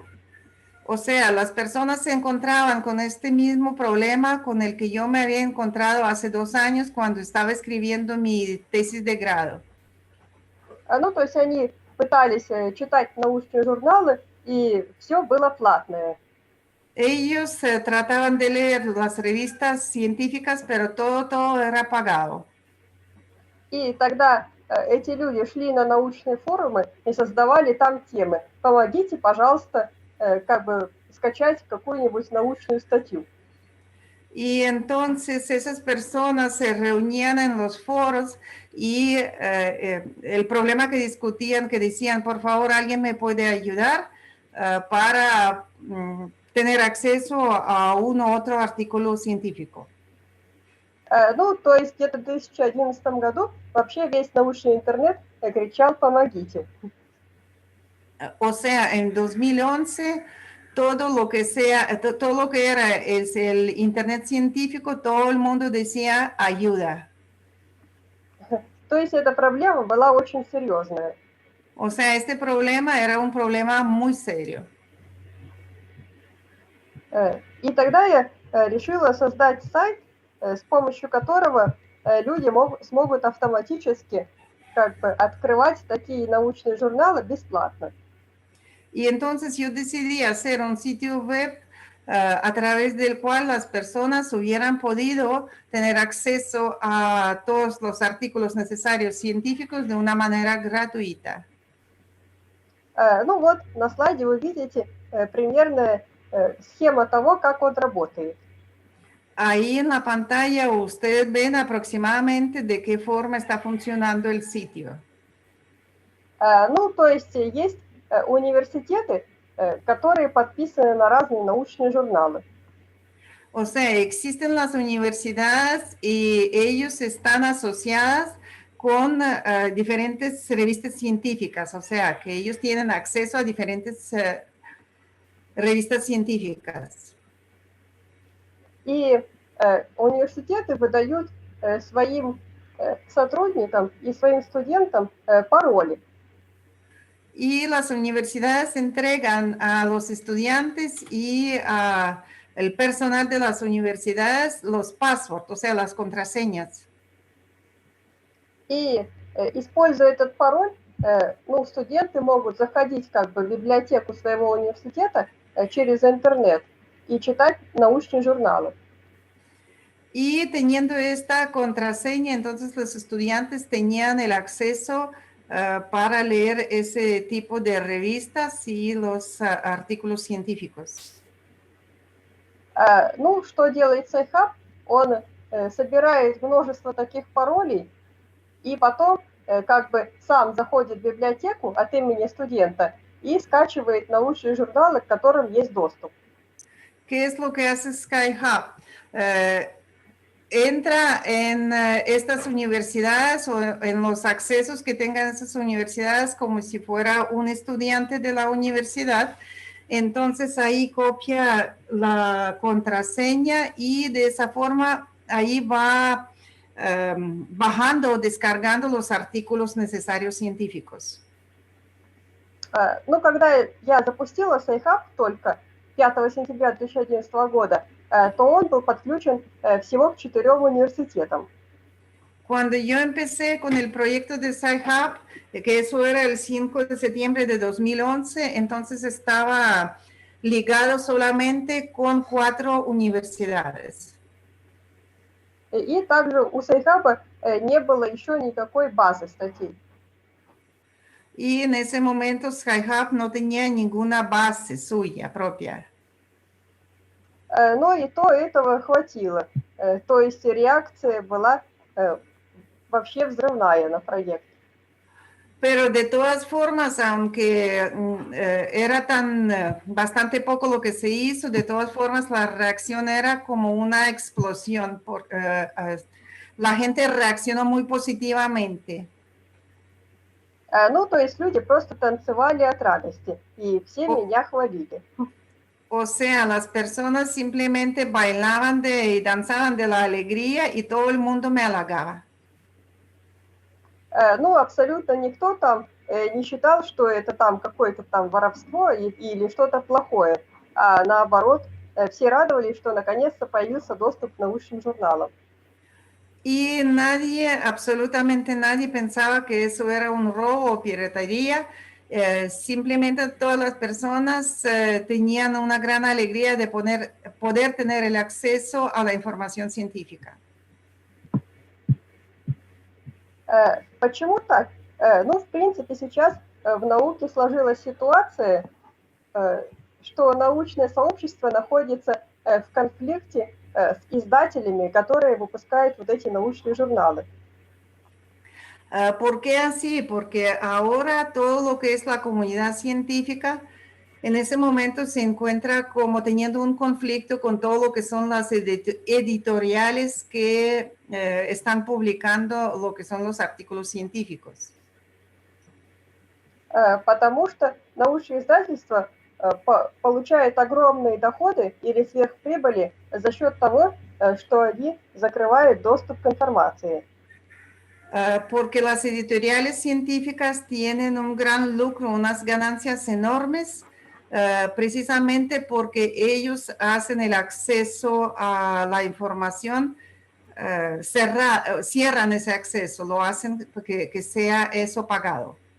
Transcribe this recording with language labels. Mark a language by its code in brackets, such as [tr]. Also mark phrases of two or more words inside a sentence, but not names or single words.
[es] O sea, las personas se encontraban con este mismo problema con el que yo me había encontrado hace 2 años cuando estaba escribiendo mi tesis de grado. [ru] Ну, то есть они пытались читать научные журналы, и все было платное. [es] Ellos trataban de leer las revistas científicas, pero todo era pagado. [ru] И тогда эти люди шли на научные форумы и создавали там темы. Помогите, пожалуйста, скачать какую-нибудь научную статью. [es] Y entonces esas personas se reunían en los foros y el problema que discutían, que decían, por favor, alguien me puede ayudar para tener acceso a uno u otro artículo científico. [ru] Ну, то есть где-то в 2011 году вообще весь научный интернет кричал «помогите». [es] O sea, en 2011, todo lo que era el internet científico, todo el mundo decía ayuda. [ru] То есть эта проблема была очень серьезная. [es] O sea, este problema era un problema muy serio. [ru] И тогда я решила создать сайт, с помощью которого люди смогут автоматически открывать такие научные журналы бесплатно. [es] Y entonces yo decidí hacer un sitio web a través del cual las personas hubieran podido tener acceso a todos los artículos necesarios científicos de una manera gratuita. [ru] Ну вот, на слайде вы видите примерная схема того, как он работает. [es] Ahí en la pantalla ustedes ven aproximadamente de qué forma está funcionando el sitio. [ru] Ну, то есть есть университеты, которые подписаны на разные научные журналы. [es] O sea, existen las universidades y ellos están asociadas con diferentes revistas científicas, o sea, que ellos tienen acceso a diferentes revistas científicas. [ru] И университеты выдают своим сотрудникам и своим студентам пароли. [es] Y las universidades entregan a los estudiantes y a el personal de las universidades los passwords, o sea, las contraseñas. [ru] И используя этот пароль, ну, студенты могут заходить в библиотеку своего университета через интернет и читать научные журналы. [es] Y teniendo esta contraseña, entonces los estudiantes tenían el acceso para leer ese tipo de revistas y los artículos científicos. [ru] Ну, что делает Sci-Hub? Он собирает множество таких паролей, и потом как бы сам заходит в библиотеку от имени студента и скачивает научные журналы, к которым есть доступ. [es] ¿Qué es lo que hace Sky-Hub? Entra en estas universidades o en los accesos que tengan esas universidades como si fuera un estudiante de la universidad. Entonces ahí copia la contraseña y de esa forma ahí va bajando o descargando los artículos necesarios científicos. [ru] Ну, когда я запустила Sci-Hub только 5 сентября 2011 года, то он был подключен всего к 4 университетам. [es] Cuando yo empecé con el proyecto de Sci-Hub, que eso era el 5 de septiembre de 2011, entonces estaba ligado solamente con 4 universidades. [ru] И также у Sci-Hub не было еще никакой базы статей. [es] Y en ese momento Sci-Hub no tenía ninguna base suya propia. [ru] Но и то этого хватило. То есть реакция была вообще взрывная на проект. [es] Pero de todas formas, aunque era bastante poco lo que se hizo, de todas formas la reacción era como una explosión. La gente reaccionó muy positivamente. [ru] Ну, то есть люди просто танцевали от радости, и все меня хвалили. [es] O sea, las personas simplemente bailaban y danzaban de la alegría y todo el mundo me halagaba. [ru] Ну, абсолютно никто там не считал, что это там какое-то там воровство или что-то плохое. А наоборот, все радовались, что наконец-то появился доступ к научным журналам. [es] Y nadie, absolutamente nadie pensaba que eso era un robo o piratería. Simplemente todas las personas tenían una gran alegría de poder tener el acceso a la información científica. [ru] Почему так? Ну, в принципе, сейчас в науке сложилась ситуация, что научное сообщество находится в конфликте с издателями, которые выпускают вот эти научные журналы. [es] ¿Por qué así? Porque ahora todo lo que es la comunidad científica en ese momento se encuentra como teniendo un conflicto con todo lo que son las editoriales que están publicando lo que son los artículos científicos. [ru] Потому что научные издательства получают огромные доходы или сверхприбыли за счет того, что они закрывают доступ к информации. [es] Porque las editoriales científicas tienen un gran lucro, unas ganancias enormes, precisamente porque ellos hacen el acceso a la información, cierran ese acceso, lo hacen que sea eso pagado.